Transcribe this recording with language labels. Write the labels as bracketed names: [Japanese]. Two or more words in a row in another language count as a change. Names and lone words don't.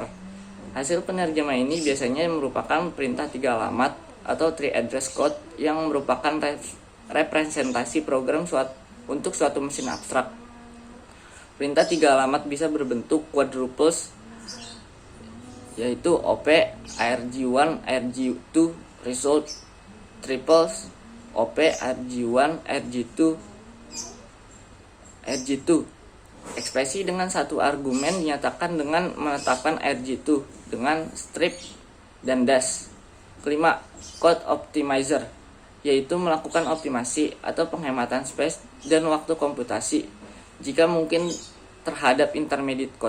[Indonesian] Hasil penerjemah ini biasanya merupakan perintah 3 alamat atau [English] tree address code [Indonesian] yang merupakan representasi program untuk suatu mesin abstrak. Perintah 3 alamat bisa berbentuk quadruples, yaitu OP, ARG1, ARG2, result, triples, OP, ARG1, ARG2, ARG2. Ekspresi dengan satu argumen dinyatakan dengan menetapkan ARG2 dengan strip dan dash. Kelima, [English] code optimizer, [Indonesian] yaitu melakukan optimasi atau penghematan space dan waktu komputasi jika mungkin terhadap [English] intermediate code.